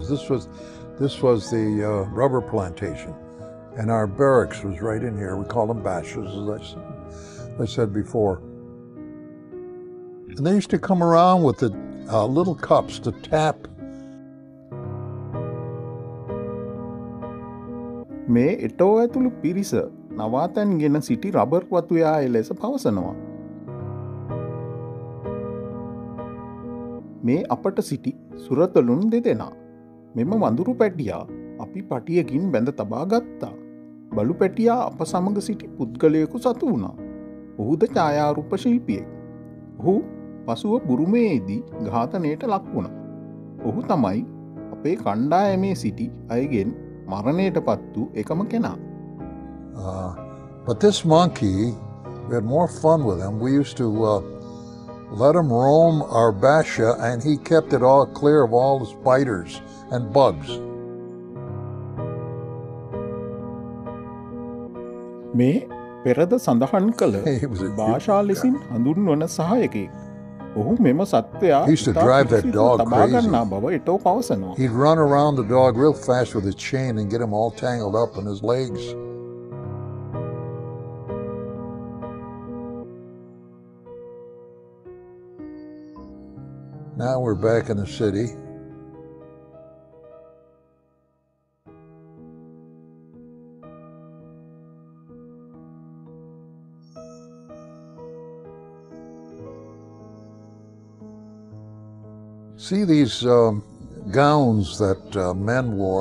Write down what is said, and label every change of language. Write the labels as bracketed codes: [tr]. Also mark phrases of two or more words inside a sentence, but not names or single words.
[en] This was the rubber plantation, and our barracks was right in here. We call them bashas, as I said before. And they used to come around with the little cups to tap [si] මේ එටෝ ඇතුළු පිරිස නවාතැන් ගෙන සිටි රබර් වතුයා ලෙස පවසනවා. මේ අපට සිටි සුරතලුන් දෙදෙනා. මෙම වඳුරු පැටියා අපි පටියකින් බැඳ තබා ගත්තා. බලු පැටියා අප සමග සිටි පුද්ගලයකු සතු වුණා. ඔහුද ඡායාරූප ශිල්පියෙක්. ඔහු පසුව බුරුමයේදී ඝාතනයට ලක් වුණා. ඔහු තමයි අපේ කණ්ඩායමේ සිටි අයගෙන් මරණයට පත් වූ එකම කෙනා. [en] But this monkey, we had more fun with him. We used to let him roam our basha, and he kept it all clear of all the spiders and bugs. [si] මේ පෙරද සඳහන් කළ භාෂා ලෙසින් හඳුන්වන සහායකයෙක්. ඔහු මෙම සත්වයා තබාගන්නා බව එටෝ පවසනවා. [en] He'd run around the dog real fast with his chain and get him all tangled up in his legs. Now we're back in the city. See these gowns that men wore.